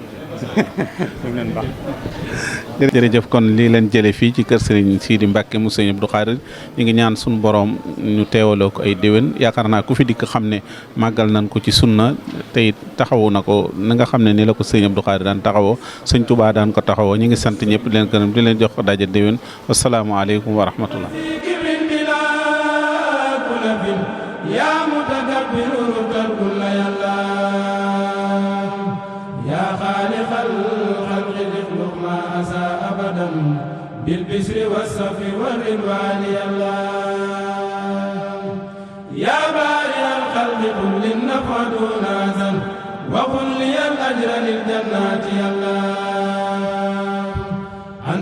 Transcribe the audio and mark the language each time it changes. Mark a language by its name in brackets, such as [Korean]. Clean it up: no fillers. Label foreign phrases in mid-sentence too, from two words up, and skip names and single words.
[Wolof] jërëjëf kon lii leen jële fii ci kër Serigne Sidi Mbacke mu Serigne Abdou Khadre ñu ngi ñaan suñu borom ñu teewaloo ko ay déwén yaakaar naa ku fi dikk xam ne màggal nañ ko ci sunna te it taxawu na ko na nga xam ne ni la ko Serigne Abdou Khadre daan taxawoo Serigne Touba daan ko taxawoo ñu ngi sant ñëpp di leen gërëm di leen jox daje déwén [Arabic] والسلام عليكم ورحمة الله بالبشر والصف والرضوان يا الله يا بارئ الخلق قل للنفع دون أذن وقل لي الأجر للجنات يا الله أنت